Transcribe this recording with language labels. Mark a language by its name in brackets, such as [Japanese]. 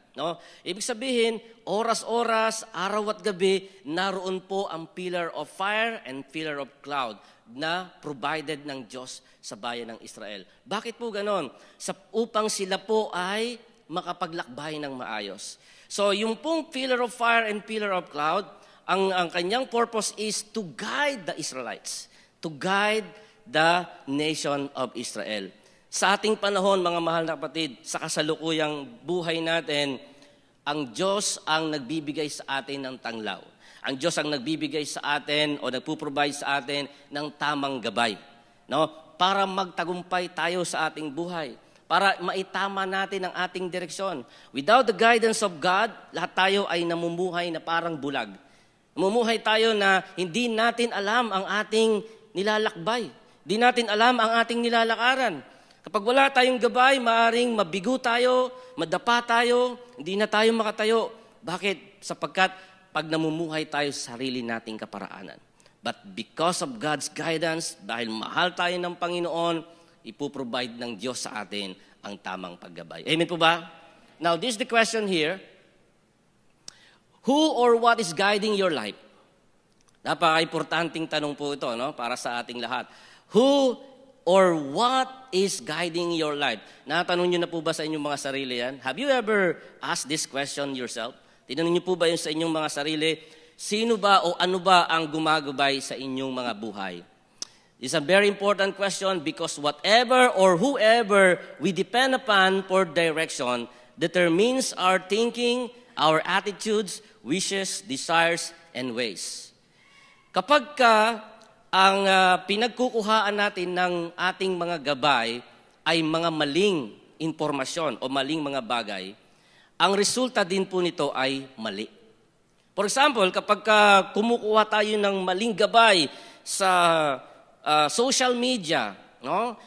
[Filipino] No? Ibig sabihin, oras-oras, araw at gabi, naroon po ang [English] pillar of fire and pillar of cloud [Filipino] na provided ng Diyos sa bayan ng Israel. Bakit po ganon? Upang sila po ay makapaglakbay ng maayos. [English] So [Filipino] yung pong [English] pillar of fire and pillar of cloud, [Filipino] ang kanyang [English] purpose is to guide the Israelites, to guide the nation of Israel. [Filipino] Sa ating panahon, mga mahal na kapatid, sa kasalukuyang buhay natin, ang Diyos ang nagbibigay sa atin ng tanglaw. Ang Diyos ang nagbibigay sa atin o nagpo-provide sa atin ng tamang gabay. No? Para magtagumpay tayo sa ating buhay. Para maitama natin ang ating direksyon. [English] Without the guidance of God, [Filipino] lahat tayo ay namumuhay na parang bulag. Namumuhay tayo na hindi natin alam ang ating nilalakbay. Hindi natin alam ang ating nilalakaran. Kapag wala tayong gabay, maaaring mabigo tayo, madapa tayo, hindi na tayo makatayo. Bakit? Sapagkat pag namumuhay tayo sa sarili nating kaparaanan. [English] But because of God's guidance, [Filipino] dahil mahal tayo ng Panginoon, ipoprovide ng Diyos sa atin ang tamang paggabay. Amen po ba? [English] Now, this is the question here. Who or what is guiding your life? [Filipino] Napaka-importanting tanong po ito, no? Para sa ating lahat. [English] Who or what is guiding your life? [Filipino] Natanong nyo na po ba sa inyong mga sarili yan? [English] Have you ever asked this question yourself? [Filipino] Tinanong nyo po ba yun sa inyong mga sarili? Sino ba o ano ba ang gumagabay sa inyong mga buhay? [English] It's a very important question because whatever or whoever we depend upon for direction determines our thinking, our attitudes, wishes, desires, and ways. [Filipino] Kapag ang pinagkukuhaan natin ng ating mga gabay ay mga maling impormasyon o maling mga bagay, ang resulta din po nito ay mali. [English] For example, [Filipino] kapag kumukuha tayo ng maling gabay sa social media, no?